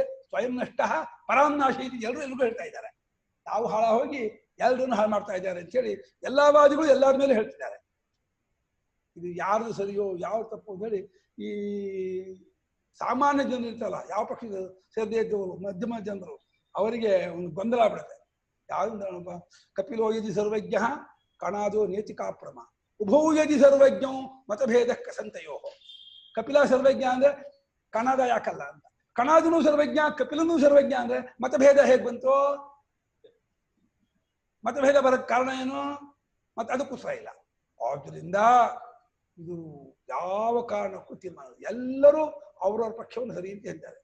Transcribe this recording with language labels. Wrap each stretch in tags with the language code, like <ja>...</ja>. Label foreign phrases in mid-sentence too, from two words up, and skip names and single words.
<sa>ಸ್ವಯಂ ನಷ್ಟ ಪರಾನ್ನಾಶ</sa> <kn>ಇದು ಎಲ್ರಿಗೂ ಹೇಳ್ತಾ ಇದ್ದಾರೆ. ತಾವು ಹಾಳ ಹೋಗಿ ಎಲ್ಲರನ್ನು ಹಾಳು ಮಾಡ್ತಾ ಇದ್ದಾರೆ ಅಂತೇಳಿ ಎಲ್ಲಾ ವಾದಿಗಳು ಎಲ್ಲರ ಮೇಲೆ ಹೇಳ್ತಿದ್ದಾರೆ. ಇದು ಯಾರ್ದು ಸರಿಯೋ ಯಾವ ತಪ್ಪು ಅಂತ ಹೇಳಿ ಈ ಸಾಮಾನ್ಯ ಜನರು ಇರ್ತಲ್ಲ, ಯಾವ ಪಕ್ಷದ ಸೇರದೇ ಇದ್ದವರು, ಮಧ್ಯಮ ಜನರು, ಅವರಿಗೆ ಒಂದು ಗೊಂದಲ ಆಗ್ಬಿಡುತ್ತೆ.</kn> <sa>ಯಾವ್ದು ಕಪಿಲೋ ಯದಿ ಸರ್ವಜ್ಞ ಕಣಾದೋ ನೇತಿಕಾಪ್ರಮ ಉಭೌ ಯದಿ ಸರ್ವಜ್ಞೋ ಮತಭೇದ ಕಸಂತಯೋ.</sa> <kn>ಕಪಿಲ ಸರ್ವಜ್ಞ ಅಂದ್ರೆ ಕಣಾದ ಯಾಕಲ್ಲ ಅಂತ, ಕಣಾದನು ಸರ್ವಜ್ಞ ಕಪಿಲನೂ ಸರ್ವಜ್ಞ ಅಂದ್ರೆ ಮತಭೇದ ಹೇಗ್ ಬಂತು? ಮತಭೇದ ಬರಕ್ ಕಾರಣ ಏನು? ಮತ್ತೆ ಅದಕ್ಕೂ ಸಹ ಇಲ್ಲ. ಆದ್ದರಿಂದ ಇದು ಯಾವ ಕಾರಣಕ್ಕೂ ತೀರ್ಮಾನ, ಎಲ್ಲರೂ ಅವ್ರವ್ರ ಪಕ್ಷವನ್ನು ಸರಿ ಅಂತ ಹೇಳ್ತಾರೆ.</kn>